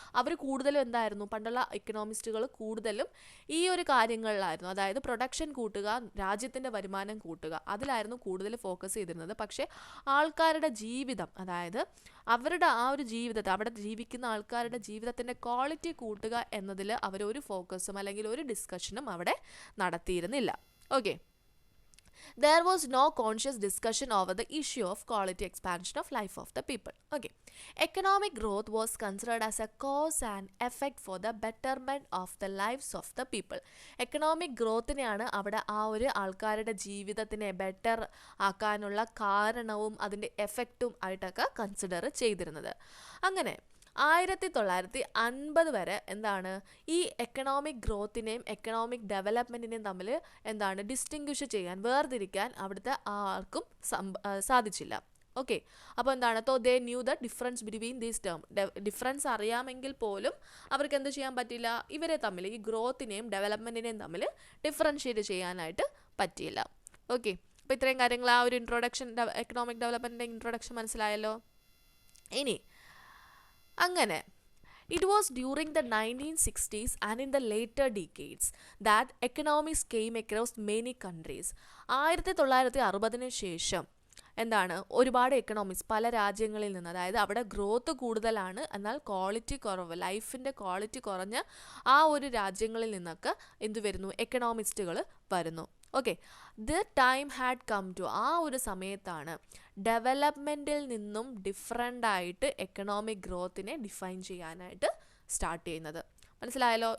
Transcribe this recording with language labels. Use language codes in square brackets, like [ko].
[ml] അവർ കൂടുതലും എന്തായിരുന്നു, പണ്ടുള്ള എക്കണോമിസ്റ്റുകൾ കൂടുതലും ഈ ഒരു കാര്യങ്ങളിലായിരുന്നു, അതായത് പ്രൊഡക്ഷൻ കൂട്ടുക, രാജ്യത്തിൻ്റെ വരുമാനം കൂട്ടുക, അതിലായിരുന്നു കൂടുതൽ ഫോക്കസ് ചെയ്തിരുന്നത്. പക്ഷേ ആൾക്കാരുടെ ജീവിതം, അതായത് അവരുടെ ആ ഒരു ജീവിതത്തെ, അവിടെ ജീവിക്കുന്ന ആൾക്കാരുടെ ജീവിതത്തിൻ്റെ ക്വാളിറ്റി കൂട്ടുക എന്നതിൽ അവരൊരു ഫോക്കസും അല്ലെങ്കിൽ ഒരു ഡിസ്കഷനും അവിടെ നടത്തിയിരുന്നില്ല. Okay, [en] There was no conscious discussion over the issue of quality expansion of life of the people. Okay. Economic growth was considered as a cause and effect for the betterment of the lives of the people. [ml] Economic ഗ്രോത്തിനെയാണ് അവിടെ ആ ഒരു ആൾക്കാരുടെ ജീവിതത്തിനെ better ആക്കാനുള്ള കാരണവും അതിൻ്റെ എഫക്റ്റും ആയിട്ടൊക്കെ കൺസിഡർ ചെയ്തിരുന്നത്. അങ്ങനെ 1950 വരെ എന്താണ് ഈ എക്കണോമിക് ഗ്രോത്തിനെയും എക്കണോമിക് ഡെവലപ്മെൻറ്റിനെയും തമ്മിൽ എന്താണ് ഡിസ്റ്റിങ്വിഷ് ചെയ്യാൻ, വേർതിരിക്കാൻ അവിടുത്തെ ആർക്കും സാധിച്ചില്ല. ഓക്കെ, അപ്പോൾ എന്താണ് [en] They knew the difference between these term. [ml] Difference അറിയാമെങ്കിൽ പോലും അവർക്ക് എന്ത് ചെയ്യാൻ പറ്റില്ല, ഇവരെ തമ്മിൽ ഈ ഗ്രോത്തിനെയും ഡെവലപ്മെൻറ്റിനെയും തമ്മിൽ ഡിഫറൻഷ്യേറ്റ് ചെയ്യാനായിട്ട് പറ്റിയില്ല. ഓക്കെ, അപ്പോൾ ഇത്രയും കാര്യങ്ങൾ ആ ഒരു ഇൻട്രൊഡക്ഷൻ, എക്കണോമിക് ഡെവലപ്മെൻറ്റിൻ്റെ ഇൻട്രൊഡക്ഷൻ മനസ്സിലായല്ലോ. ഇനി അങ്ങനെ [en] it was during the 1960s and in the later decades that economics came across many countries. [ml] 1960 ശേഷം എന്താണ് ഒരുപാട് എക്കണോമിക്സ് പല രാജ്യങ്ങളിൽ നിന്ന്, അതായത് അവിടെ ഗ്രോത്ത് കൂടുതലാണ് എന്നാൽ ക്വാളിറ്റി കുറവ്, ലൈഫിൻ്റെ ക്വാളിറ്റി കുറഞ്ഞ ആ ഒരു രാജ്യങ്ങളിൽ നിന്നൊക്കെ എന്തു വരുന്നു, എക്കണോമിസ്റ്റുകൾ വരുന്നു. Okay, [en] the time had come to, [ml] ആ ഒരു സമയത്താണ് ഡെവലപ്മെൻറ്റിൽ നിന്നും ഡിഫറെൻ്റ് ആയിട്ട് എക്കണോമിക് ഗ്രോത്തിനെ ഡിഫൈൻ ചെയ്യാനായിട്ട് സ്റ്റാർട്ട് ചെയ്യുന്നത്. മനസ്സിലായല്ലോ?